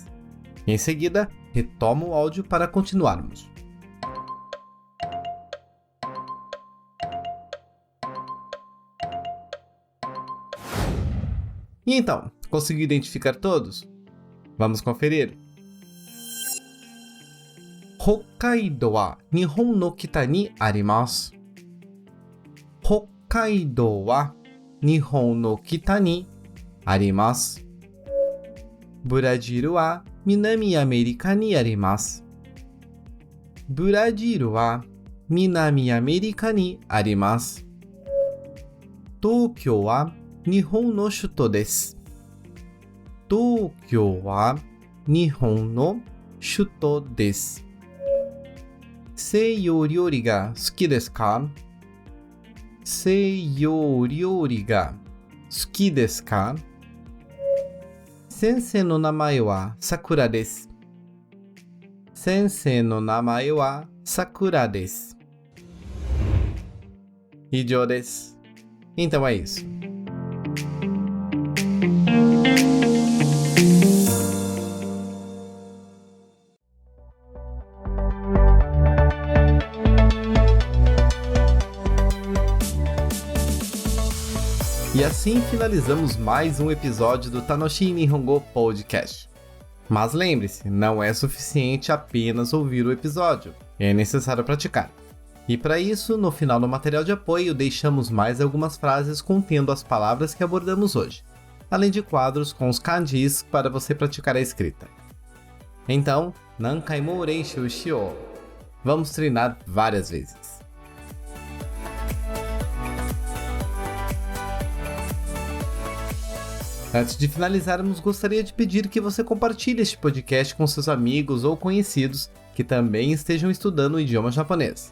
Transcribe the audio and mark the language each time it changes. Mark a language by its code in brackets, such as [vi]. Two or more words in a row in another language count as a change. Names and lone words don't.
[pt] Em seguida, retoma o áudio para continuarmos. E então, conseguiu identificar todos? Vamos conferir. [ja] 北海道は日本の北にあります. 北海道は日本の北にあります. ブラジルは南アメリカにあります. ブラジルは南アメリカにあります. 東京は日本の首都です. 東京は日本の首都です. 西洋料理が好きですか? 西洋料理が好きですか? 先生の名前はさくらです. 先生の名前はさくらです. 以上です. [pt] Então é isso. E assim finalizamos mais um episódio do Tanoshi Nihongo Podcast. Mas lembre-se, não é suficiente apenas ouvir o episódio, é necessário praticar. E para isso, no final do material de apoio, deixamos mais algumas frases contendo as palavras que abordamos hoje, além de quadros com os kanjis para você praticar a escrita. Então, [ja] 何回も練習しよう. [pt] Vamos treinar várias vezes. Antes de finalizarmos, gostaria de pedir que você compartilhe este podcast com seus amigos ou conhecidos que também estejam estudando o idioma japonês.